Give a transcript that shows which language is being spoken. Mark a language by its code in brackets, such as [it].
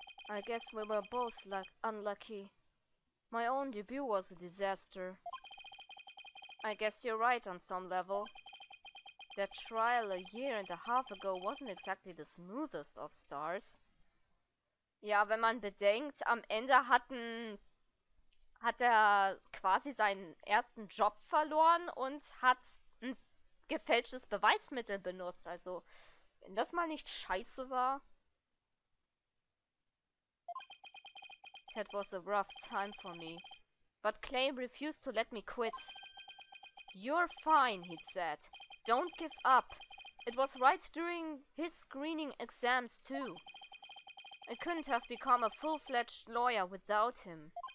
[en] I guess we were both unlucky. My own debut was a disaster. I guess you're right on some level. That trial a year and a half ago wasn't exactly the smoothest of stars. [de] Ja, wenn man bedenkt, am Ende hat er quasi seinen ersten Job verloren und hat ein gefälschtes Beweismittel benutzt. Also, wenn das mal nicht scheiße war. [en] That was a rough time for me. But Clay refused to let me quit. You're fine, he'd said. Don't give up. It was right during his screening exams, too. I couldn't have become a full-fledged lawyer without him.